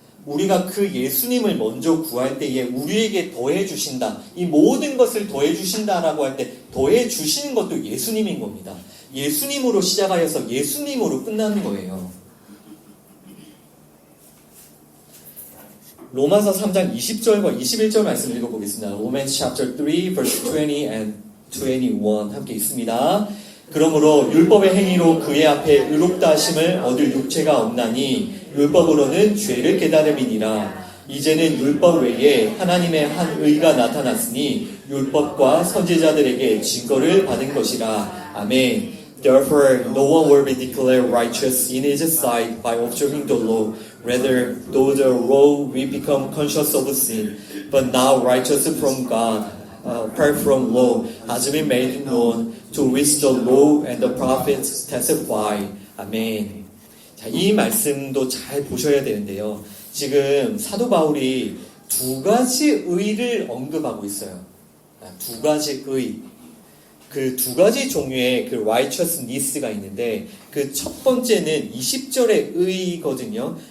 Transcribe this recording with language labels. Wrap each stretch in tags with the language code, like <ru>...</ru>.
<ko>우리가 그 예수님을 먼저 구할 때에 우리에게 더해 주신다. 이 모든 것을 더해 주신다라고 할 때 더해 주시는 것도 예수님인 겁니다. 예수님으로 시작하여서 예수님으로 끝나는 거예요. 로마서 3장 20절과 21절 말씀 읽어보겠습니다.</ko> <en>Romans chapter 3 verse 20 and 21</en> <ko>함께 있습니다. 그러므로 율법의 행위로 그의 앞에 의롭다 하심을 얻을 육체가 없나니 율법으로는 죄를 깨달음이니라. 이제는 율법 외에 하나님의 한 의가 나타났으니 율법과 선지자들에게 증거를 받은 것이라. 아멘.</ko> <en>Therefore, no one will be declared righteous in his sight by observing the law. Rather, through the law we become conscious of sin. But now righteous from God, apart from law, has been made known, to which the law and the prophets testify.</en> <ko>아멘. 자, 이 말씀도 잘 보셔야 되는데요. 지금 사도 바울이 두 가지 의를 언급하고 있어요. 두 가지 의. 그 두 가지 종류의 그 righteousness가 있는데 그 첫 번째는 20절의 의거든요.</ko>